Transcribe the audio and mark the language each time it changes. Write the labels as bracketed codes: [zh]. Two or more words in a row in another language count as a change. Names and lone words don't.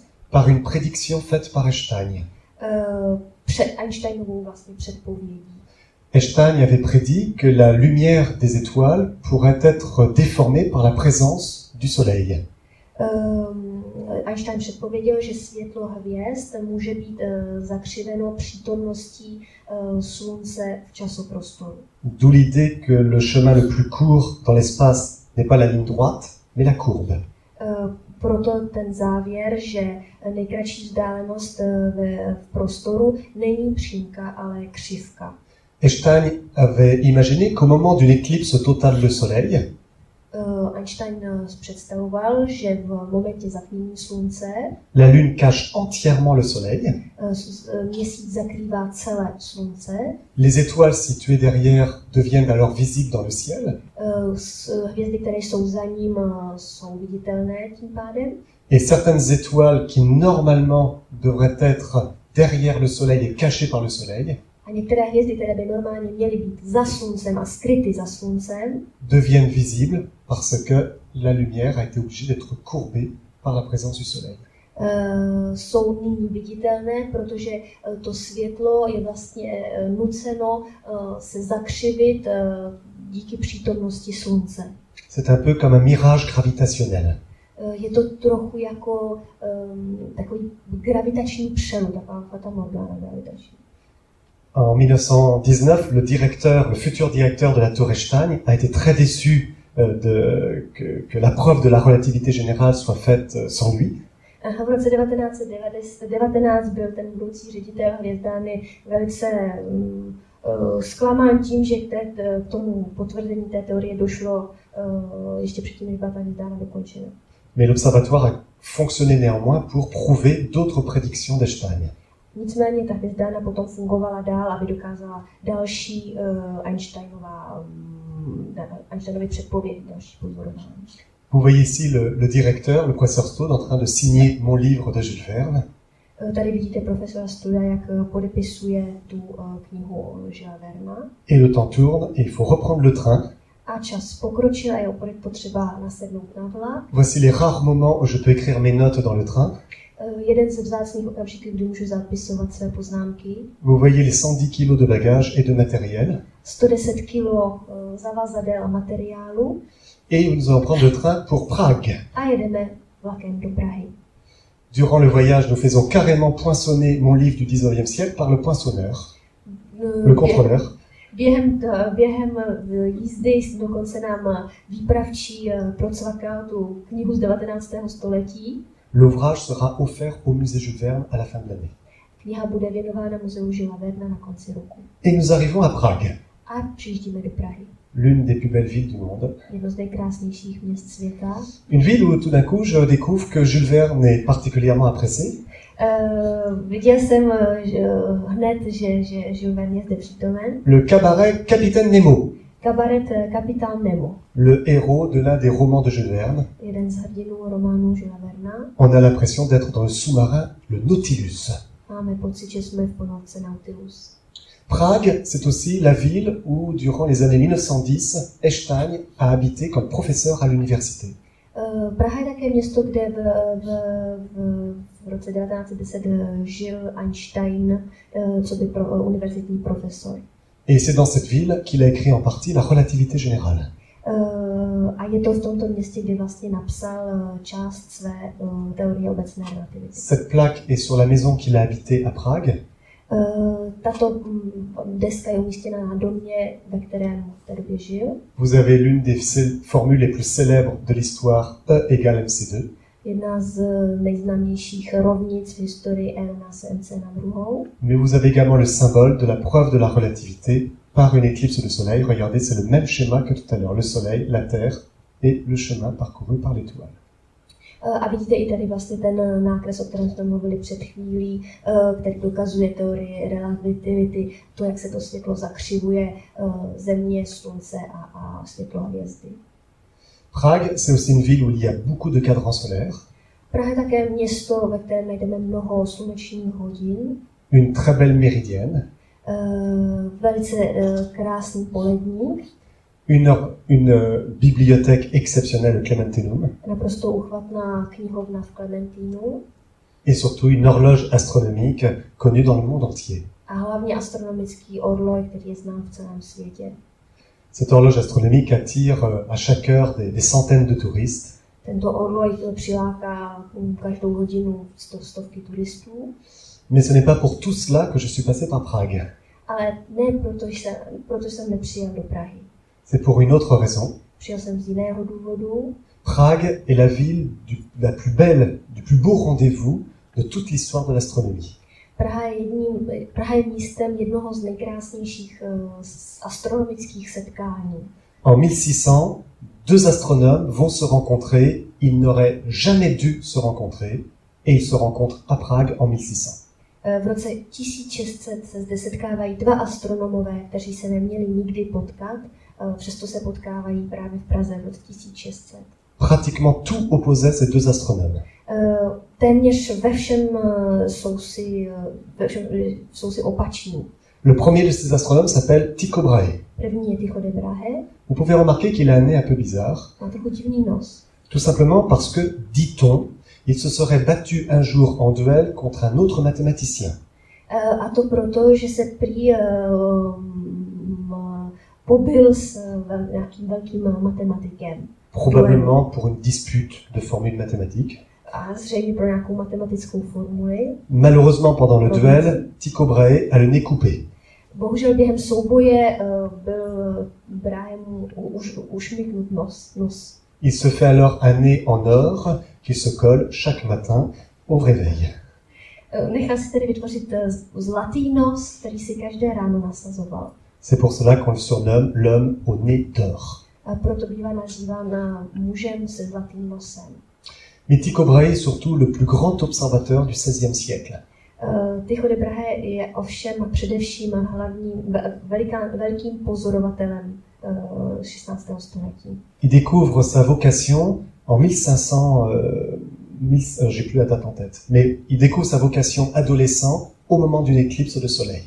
[fr] par une prédiction faite par Einstein. [cs] Před Einsteinovou vlastně předpovědí. [fr] Einstein avait prédit que la lumière des étoiles pourrait être déformée par la présence du soleil. [cs] Einstein předpověděl, že světlo hvězd může být zakřiveno přítomností slunce v časoprostoru. [fr] D'où l'idée que le chemin le plus court dans l'espace n'est pas la ligne droite, mais la courbe. [cs] Proto ten závěr, že nejkratší vzdálenost v prostoru není přímka, ale křivka. [fr] Einstein avait imaginé qu'au moment d'une éclipse totale de soleil, [cs] Einstein představoval, že v momentě zatmění slunce [fr] la lune cache entièrement le soleil, [cs] měsíc zakrývá celé slunce, [fr] les étoiles situées derrière deviennent alors visibles dans le ciel, [cs] hvězdy, které jsou za ním, jsou viditelné tím pádem. [fr] et certaines étoiles qui normalement devraient être derrière le soleil et cachées par le soleil, [cs] A některé hvězdy, které by normálně měly být za sluncem a skryty za sluncem, [fr] deviennent visibles parce que la lumière a été obligée d'être courbée par la présence du soleil. [cs] jsou nyní viditelné, protože to světlo je vlastně nuceno se zakřivit díky přítomnosti slunce. [fr] C'est un peu comme un mirage gravitationnel. [cs] Je to trochu jako takový gravitační přelud, taková fatamorgana gravitační. [fr] En 1919, le futur directeur de la Tour Einstein a été très déçu que la preuve de la relativité générale soit faite sans lui. [cs] V roce 1919 byl ten budoucí ředitel hvězdárny velice zklamán tím, že k tomu potvrzení té teorie došlo ještě předtím, než byla ta hvězdárna dokončena. [fr] Mais l'observatoire a fonctionné néanmoins pour prouver d'autres prédictions d'Einstein. [cs] Nicméně ta hvězdárna potom fungovala dál, aby dokázala další Einsteinovy předpovědi, další pozorování. [fr] Vous voyez ici le directeur, le professeur Stone, en train de signer mon livre de Jules Verne. [cs] Tady vidíte profesora Studa, jak podepisuje tu knihu Jules Verna. [fr] Et le temps tourne et il faut reprendre le train. [cs] A čas pokročil a je opět potřeba nasednout na vlak. [fr] Voici les rares moments où je peux écrire mes notes dans le train. [cs] Jeden ze vzácných okamžiků, kdy můžu zapisovat své poznámky. [fr] Vous voyez les 110 kg de bagages et de matériel. [cs] 110 kg zavazadel a materiálu. [fr] Et nous allons prendre le train pour Prague. [cs] A jedeme vlakem do Prahy. [fr] Durant le voyage, nous faisons carrément poinçonner mon livre du 19e siècle par le poinçonneur, le contrôleur. [cs] Během jízdy dokonce nám výpravčí procvakal tu knihu z 19. století. [fr] L'ouvrage sera offert au musée Jules Verne à la fin de l'année. [cs] Kniha bude věnována muzeu Žila Verna na konci roku. [fr] Et nous arrivons à Prague, [cs] A přijíždíme do Prahy. [fr] l'une des plus belles villes du monde. [cs] Jedno z nejkrásnějších měst světa. [fr] Une ville où tout d'un coup je découvre que Jules Verne est particulièrement apprécié. [cs] Viděl jsem hned, že Jules Verne je zde přítomen. [fr] Le cabaret Capitaine Nemo, [cs] Kabaret Kapitán Nemo. [fr] le héros de l'un des romans de Jules Verne. [cs] Jeden z hrdinů románu Žila Verna. [fr] On a l'impression d'être dans le sous-marin, le Nautilus. [cs] Máme pocit, že jsme v ponorce Nautilus. [fr] Prague, c'est aussi la ville où, durant les années 1910, Einstein a habité comme professeur à l'université. [cs] Praha je také město, kde v roce 1910 žil Einstein, co by univerzitní profesor. [fr] Et c'est dans cette ville qu'il a écrit en partie la relativité générale. [cs] A je to v tomto městě, kde vlastně napsal část své teorie obecné relativity. [fr] Cette plaque est sur la maison qu'il a habitée à Prague. [cs] Tato deska je umístěna na domě, ve kterém v té době žil. [fr] Vous avez l'une des formules les plus célèbres de l'histoire, E égale MC2. [cs] Jedna z nejznámějších rovnic v historii E rovná se MC na druhou. [fr] Mais vous avez également le symbole de la preuve de la relativité par une éclipse de soleil. Regardez, c'est le même schéma que tout à l'heure. Le soleil, la Terre et le chemin parcouru par l'étoile. [cs] A vidíte i tady vlastně ten nákres, o kterém jsme mluvili před chvílí, který dokazuje teorii relativity, to, jak se to světlo zakřivuje, země, slunce a světlo hvězdy. [fr] Prague, c'est aussi une ville où il y a beaucoup de cadrans solaires. [cs] Praha je také město, ve kterém najdeme mnoho slunečních hodin. [fr] Une très belle méridienne. [cs] Velice krásný poledník. [fr] Une bibliothèque exceptionnelle, le Clementinum. [cs] Naprosto uchvatná knihovna v Clementínu. [fr] Et surtout une horloge astronomique connue dans le monde entier. [cs] A hlavně astronomický orloj, který je znám v celém světě. [fr] Cette horloge astronomique attire à chaque heure des centaines de touristes. [cs] Tento orloj přiláká každou hodinu stovky turistů. [fr] Mais ce n'est pas pour tout cela que je suis passé par Prague. [cs] Ale ne proto jsem nepřijel do Prahy. [fr] C'est pour une autre raison. [cs] Přijel jsem z jiného důvodu. [fr] Prague est la ville la plus belle, du plus beau rendez-vous de toute l'histoire de l'astronomie. [cs] Praha je místem jednoho z nejkrásnějších astronomických setkání. [fr] En 1600, deux astronomes vont se rencontrer. Ils n'auraient jamais dû se rencontrer et ils se rencontrent à Prague en 1600. [cs] V roce 1600 se zde setkávají dva astronomové, kteří se neměli nikdy potkat, přesto se potkávají právě v Praze v roce 1600. [fr] Pratiquement tout opposait ces deux astronomes. [cs] Téměř ve všem jsou si opační. [fr] Le premier de ces astronomes s'appelle Tycho Brahe. [cs] První je Tycho de Brahe. [fr] Vous pouvez remarquer qu'il a un nez un peu bizarre. [cs] Má trochu divný nos. [fr] Tout simplement parce que, dit-on, il se serait battu un jour en duel contre un autre mathématicien. [cs] A to proto, že se prý pobil s nějakým velkým matematikem. [fr] Probablement pour une dispute de formules mathématiques. [cs] A zřejmě pro nějakou matematickou formuli. [fr] Malheureusement, pendant le duel, Tycho Brahe a le nez coupé. [cs] Bohužel během souboje byl Brahemu ušmyknut nos. [fr] Il se fait alors un nez en or qui se colle chaque matin au réveil. [cs] Nechal si tedy vytvořit zlatý nos, který si každé ráno nasazoval. [fr] C'est pour cela qu'on le surnomme l'homme au nez d'or. [cs] A proto bývá nazýván mužem se zlatým nosem. [fr] Mais Tycho Brahe est surtout le plus grand observateur du XVIe siècle. [cs] Tycho de Brahe je ovšem především velikým pozorovatelem 16. století. [fr] Il découvre sa vocation en 1500, j'ai plus la date en tête, mais il découvre sa vocation adolescent au moment d'une éclipse de soleil.